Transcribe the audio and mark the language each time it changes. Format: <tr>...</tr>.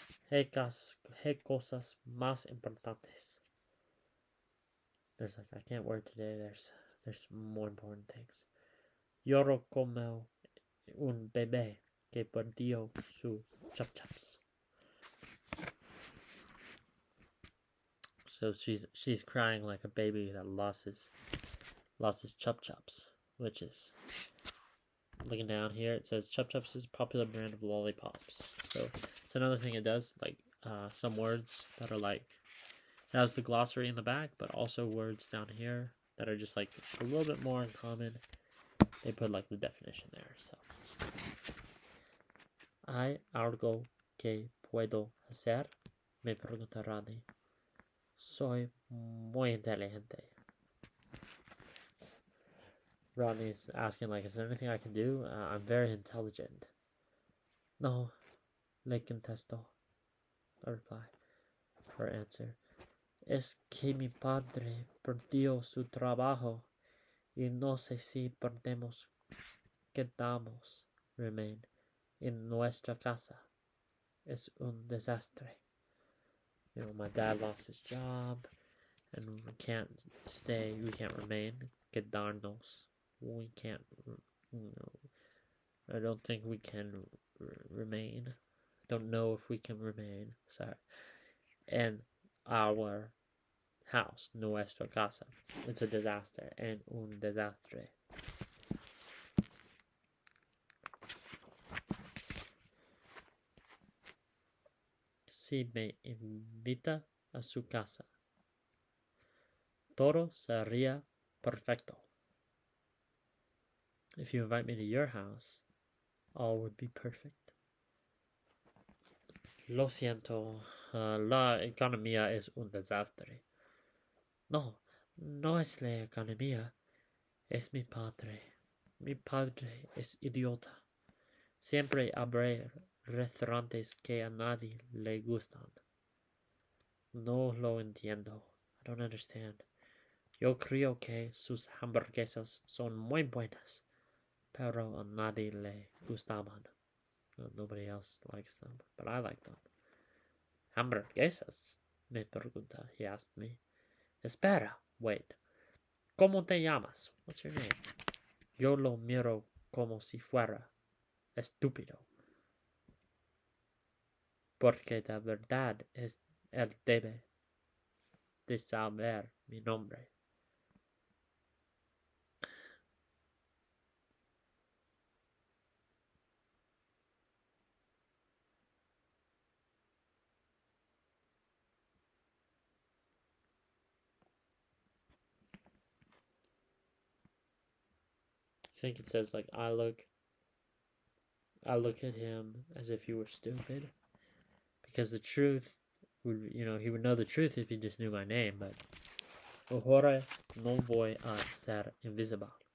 <es>Hay cosas más importantes.</es> <en>There's like, I can't work today. There's more important things.</en> <es>Lloro como un bebé que perdió su chup-chups.</es> <en>So she's crying like a baby that lost his chup-chups, which is, looking down here, it says chup-chups is a popular brand of lollipops. So it's another thing it does, like some words that are like, it has the glossary in the back, but also words down here that are just like a little bit more uncommon. They put like the definition there.</en> <es>So, ¿hay algo que puedo hacer? Me pregunta Rani. Soy muy inteligente.</es> <en>Rodney's asking, like, is there anything I can do? I'm very intelligent.</en> <es>No, le contesto.</es> <en>I reply. Her answer.</en> <es>Es que mi padre perdió su trabajo y no sé si podemos</es> <en>remain</en> <es>en nuestra casa. Es un desastre.</es> <en>You know, my dad lost his job and we can't remain.</en> <es>Quedarnos.</es> <en>We can't, you know, I don't think we can remain. Don't know if we can remain. Sorry. And our house,</en> <es>nuestra casa.</es> <en>It's a disaster.</en> <es>En un desastre. Si me invita a su casa, todo sería perfecto.</es> <en>If you invite me to your house, all would be perfect.</en> <es>Lo siento, la economía es un desastre. No, no es la economía, es mi padre. Mi padre es idiota. Siempre abre restaurantes que a nadie le gustan. No lo entiendo.</es> <en>I don't understand.</en> <es>Yo creo que sus hamburguesas son muy buenas, pero a nadie le gustaban.</es> <en>Nobody else likes them, but I like them.</en> <es>Hamburguesas? Me pregunta.</es> <en>He asked me.</en> <es>Espera,</es> <en>wait.</en> <es>¿Cómo te llamas?</es> <en>What's your name?</en> <es>Yo lo miro como si fuera estúpido. Porque de verdad él debe de saber mi nombre.</es> <en>I think it says like I look at him as if he were stupid, because the truth would, you know, he would know the truth if he just knew my name.</en> <es>But ahora no voy a ser invisible.</es>